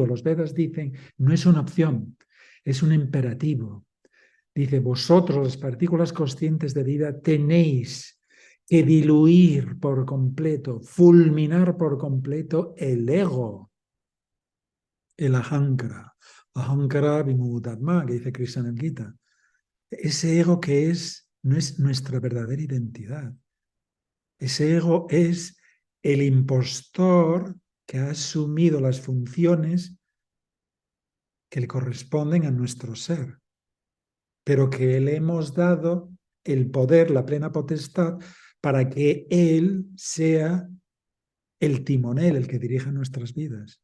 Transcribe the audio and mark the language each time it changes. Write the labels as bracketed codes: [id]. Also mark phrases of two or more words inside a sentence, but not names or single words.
[es] Los Vedas dicen, no es una opción, es un imperativo. Dice, vosotros, las partículas conscientes de vida, tenéis que diluir por completo, fulminar por completo el ego, el ahankara. [sa] अहङ्कार विमूढात्मा, [es] que dice Krishna en el Gita. Ese ego que no es nuestra verdadera identidad. Ese ego es el impostor que ha asumido las funciones que le corresponden a nuestro ser, pero que le hemos dado el poder, la plena potestad, para que Él sea el timonel, el que dirija nuestras vidas.